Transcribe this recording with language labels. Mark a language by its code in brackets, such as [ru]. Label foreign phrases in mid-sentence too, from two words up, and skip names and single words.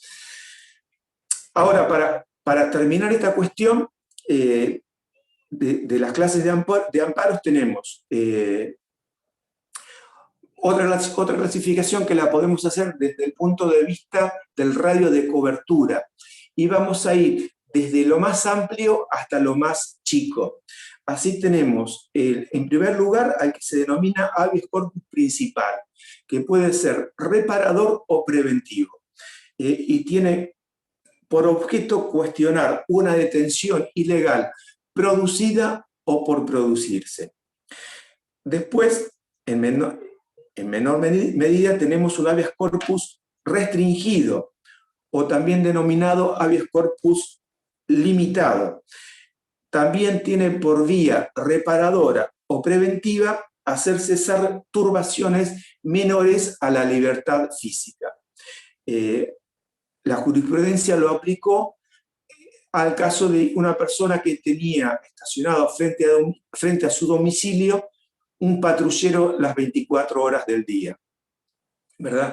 [es] Ahora, para terminar esta cuestión, de las clases de amparos tenemos otra clasificación que la podemos hacer desde el punto de vista del radio de cobertura, y vamos a ir desde lo más amplio hasta lo más chico. Así tenemos, en primer lugar, al que se denomina [la] habeas corpus [es] principal, que puede ser reparador o preventivo, y tiene por objeto cuestionar una detención ilegal producida o por producirse. Después, en menor medida, tenemos un [la] habeas corpus [es] restringido, o también denominado [la] habeas corpus [es] limitado. También tiene por vía reparadora o preventiva hacer cesar turbaciones menores a la libertad física. La jurisprudencia lo aplicó al caso de una persona que tenía estacionado frente a su domicilio un patrullero las 24 horas del día, ¿verdad?